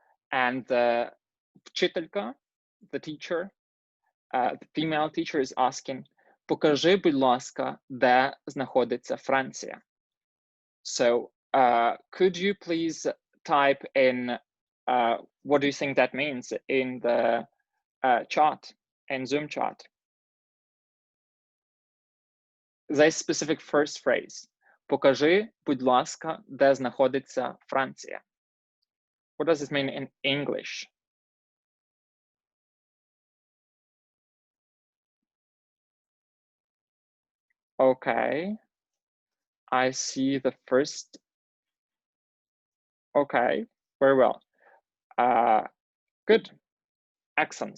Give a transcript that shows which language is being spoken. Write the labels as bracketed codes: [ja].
[en] And the вчителька, the teacher, the female teacher is asking, [uk] покажи, будь ласка, де знаходиться Франція. [en] So could you please type in what do you think that means in the chat, in Zoom chat? This specific first phrase. [uk] Покажи, будь ласка, де знаходиться Франція. [en] What does it mean in English? Okay, I see the first Okay, very well. Good, excellent.